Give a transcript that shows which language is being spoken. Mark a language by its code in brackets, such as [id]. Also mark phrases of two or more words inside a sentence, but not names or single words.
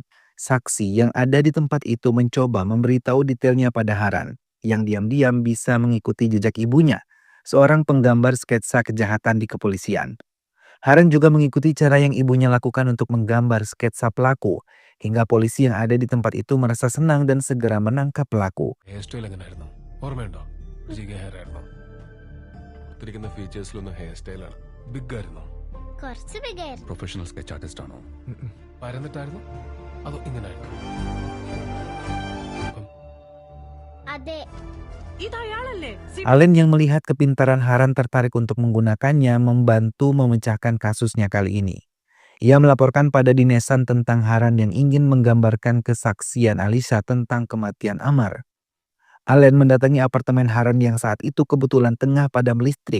[id] Saksi yang ada di tempat itu mencoba memberitahu detailnya pada Haran, yang diam-diam bisa mengikuti jejak ibunya, seorang penggambar sketsa kejahatan di kepolisian. Haran juga mengikuti cara yang ibunya lakukan untuk menggambar sketsa pelaku, hingga polisi yang ada di tempat itu merasa senang dan segera menangkap pelaku. [en] hair style [ml] എങ്ങനെയായിരുന്നു? ഓർമ്മയുണ്ടോ? ജിഗ ഹെയർ ആയിരുന്നു. കൊടുത്തിരിക്കുന്ന ഫീച്ചേഴ്സിലൊന്നും ഹെയർ സ്റ്റൈലാണ്. ബിഗായിരുന്നു? കുറച്ച് ബിഗായിരുന്നു. [en] professional sketch artist [ml] ആണോ? പരന്നിട്ടായിരുന്നു അതോ ഇങ്ങനായിരുന്നു? അതെ. [id] Allen yang melihat kepintaran Haran tertarik untuk menggunakannya membantu memecahkan kasusnya kali ini. Ia melaporkan pada Dinesan tentang Haran yang ingin menggambarkan kesaksian Alisa tentang kematian Amar. Allen mendatangi apartemen Haran yang saat itu kebetulan tengah padam listrik.